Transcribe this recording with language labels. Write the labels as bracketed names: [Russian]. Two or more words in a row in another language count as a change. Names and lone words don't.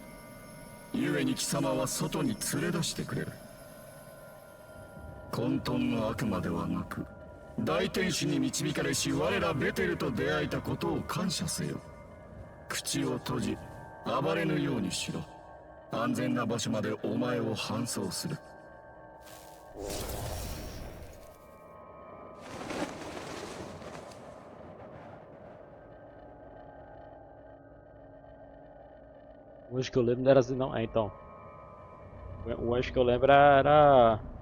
[Japanese] 故に貴様は外に連れ出してくれる。混沌の悪魔ではなく、大天使に導かれし我らベテルと出会えたことを感謝せよ。口を閉じ、暴れぬようにしろ。安全な場所までお前を搬送する。 [Portuguese] O anjo que eu lembro não era assim não. É, então. O anjo que eu lembro era...